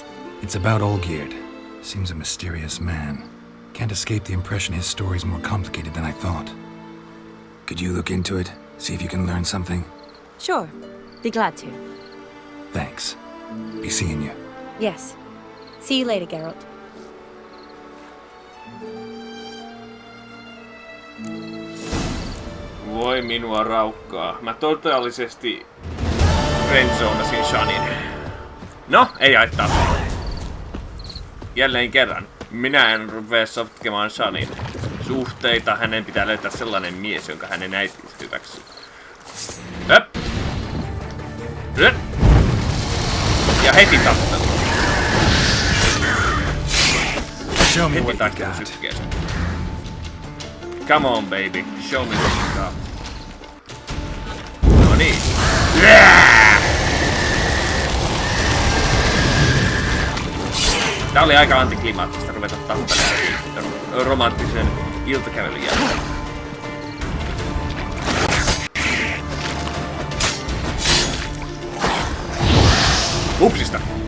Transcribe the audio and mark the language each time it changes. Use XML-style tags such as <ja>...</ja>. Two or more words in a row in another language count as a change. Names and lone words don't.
<en>It's about Olgierd. Seems a mysterious man. Can't escape the impression his story's more complicated than I thought. Could you look into it? See if you can learn something? Sure. Be glad to. Thanks. Be seeing you. Yes. See you later, Geralt.</en> <fi>Voi minua raukkaa. Mä totaalisesti friendzonasin Shanin. No, ei haittaa. Jälleen kerran. Minä en rupea sotkemaan Shanin suhteita. Hänen pitää löytää sellainen mies, jonka hänen äitinsä hyväksyy. Höp! Höp! Ja heti tappelu. Heti takkelu sykkeeseen.</fi> <en>Come on, baby. Show me what you got.</en> <fi>No niin. Tää oli aika antiklimaattista ruveta tappelemaan romanttisen iltakävelyn jälkeen. Upsista!</fi>